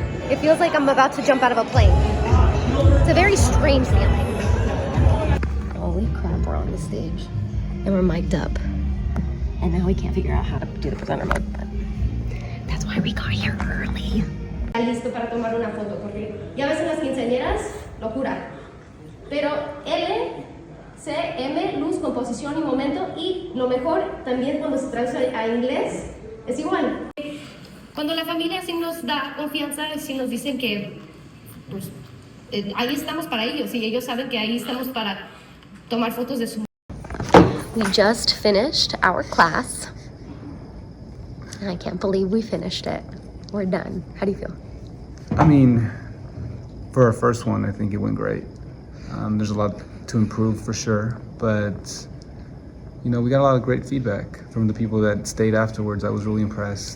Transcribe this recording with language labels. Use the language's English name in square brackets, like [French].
[English] It feels like I'm about to jump out of a plane. It's a very strange feeling. Holy crap, we're on the stage. And we're mic'd up. And now we can't figure out how to do the presenter mode, but that's why we got here early. [Spanish] Listo para tomar una foto, porque ya ves en las quinceañeras, locura. Pero L, C, M, luz, composición y momento, y lo mejor también cuando se traduce a inglés es igual. Cuando la familia sí nos da confianza, sí nos dicen que pues, ahí estamos para ellos y ellos saben que ahí estamos para tomar fotos de su. [English] We just finished our class. And I can't believe we finished it. We're done. How do you feel? I mean, for our first one, I think it went great. There's a lot to improve for sure, but you know, we got a lot of great feedback from the people that stayed afterwards. I was really impressed.